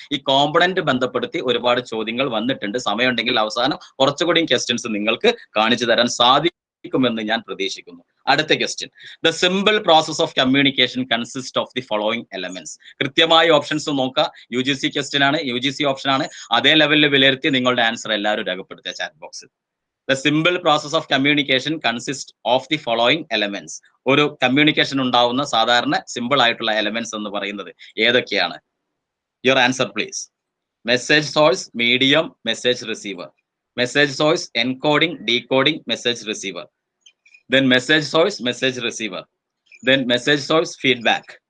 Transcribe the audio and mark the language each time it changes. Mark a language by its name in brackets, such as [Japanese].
[Malayalam] ഈ കോമ്പണന്റ് ബന്ധപ്പെടുത്തി ഒരുപാട് ചോദ്യങ്ങൾ വന്നിട്ടുണ്ട്. സമയമുണ്ടെങ്കിൽ അവസാനം കുറച്ചുകൂടി ക്വസ്റ്റ്യൻസ് നിങ്ങൾക്ക് കാണിച്ചു തരാൻ സാധിക്കുമെന്ന് ഞാൻ പ്രതീക്ഷിക്കുന്നു. [English] അടുത്ത question, the simple process of communication consist of the following elements. [Malayalam] കൃത്യമായ ഓപ്ഷൻസ് നോക്കുക. UGC ക്വസ്റ്റ്യൻ ആണ്, UGC ഓപ്ഷൻ ആണ്. അതേ ലെവലിൽ വിലയിരുത്തി നിങ്ങളുടെ ആൻസർ എല്ലാവരും രേഖപ്പെടുത്തുക ചാറ്റ് ബോക്സിൽ. [English] The simple process of communication consists of the following elements. [Malayalam] ഒരു കമ്മ്യൂണിക്കേഷൻ ഉണ്ടാവുന്ന സാധാരണ സിമ്പിൾ ആയിട്ടുള്ള എലമെന്റ്സ് എന്ന് പറയുന്നത് ഏതൊക്കെയാണ്? [English] Your answer please. Message source, medium, message receiver. Message source, encoding, decoding, message receiver. Then message source, message receiver. Then message source, feedback.